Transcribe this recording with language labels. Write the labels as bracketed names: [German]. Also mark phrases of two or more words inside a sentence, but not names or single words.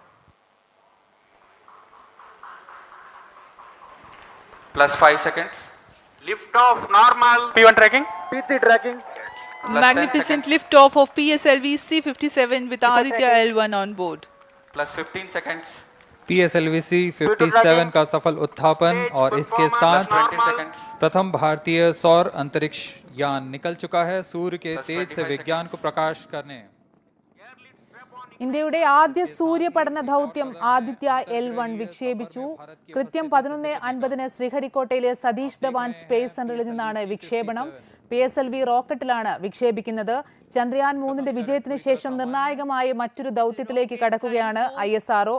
[English] +5 seconds. Lift off normal. P1 tracking. P3 tracking. Magnificent lift off of PSLV C57 with Aditya L1 on board. +15 seconds. [Hindi] PSLV C57 का सफल उत्थापन और इसके साथ प्रथम भारतीय सौर अंतरिक्ष यान निकल चुका है सूर्य के तेज से विज्ञान को प्रकाश करने. [Malayalam] ഇന്ത്യയുടെ ആദ്യ സൂര്യപഠന ദൗത്യം ആദിത്യ L1 വിക്ഷേപിച്ചു. കൃത്യം 11:50 ശ്രീഹരിക്കോട്ടയിലെ സതീഷ് ധവാൻ സ്പേസ് സെന്ററിൽ നിന്നാണ് വിക്ഷേപണം. PSLV റോക്കറ്റിലാണ് വിക്ഷേപിക്കുന്നത്. ചന്ദ്രയാൻ 3ന്റെ വിജയത്തിന് ശേഷം നിർണായകമായ മറ്റൊരു ദൗത്യത്തിലേക്ക് കടക്കുകയാണ് ISRO.